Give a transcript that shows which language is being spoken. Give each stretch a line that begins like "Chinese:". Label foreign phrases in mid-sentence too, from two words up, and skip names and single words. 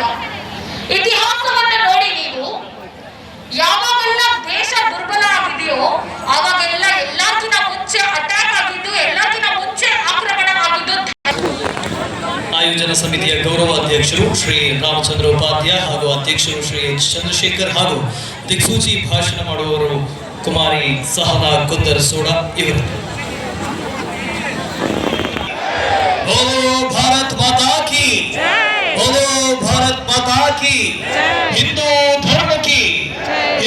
Kannada: ಇತಿಹಾಸವನ್ನು ನೋಡಿ ನೀವು, ಯಾವಾಗೆಲ್ಲ ದೇಶ ದುರ್ಬಲ ಆಗಿದೆಯೋ ಆವಾಗೆಲ್ಲ ಎಲ್ಲಕ್ಕಿಂತ ಮುಂಚೆ ಅಟ್ಯಾಕ್ ಆಗಿದ್ದು, ಎಲ್ಲಕ್ಕಿಂತ ಮುಂಚೆ ಆಕ್ರಮಣ ಆಗಿದ್ದು. ಆಯೋಜನಾ ಸಮಿತಿಯ ಗೌರವಾಧ್ಯಕ್ಷರು ಶ್ರೀ ರಾಮಚಂದ್ರ ಉಪಾಧ್ಯಾಯ ಹಾಗೂ ಅಧ್ಯಕ್ಷರು ಶ್ರೀ ಚಂದ್ರಶೇಖರ್ ಹಾಗೂ ದಿಕ್ಸೂಚಿ ಭಾಷಣ ಮಾಡುವವರು ಕುಮಾರಿ ಸಹನಾ ಕುಂದರ್ ಸೋಡಾ ಇವರು.
Hindi: बोलो भारत माता की, बोलो भारत माता की, हिंदू धर्म की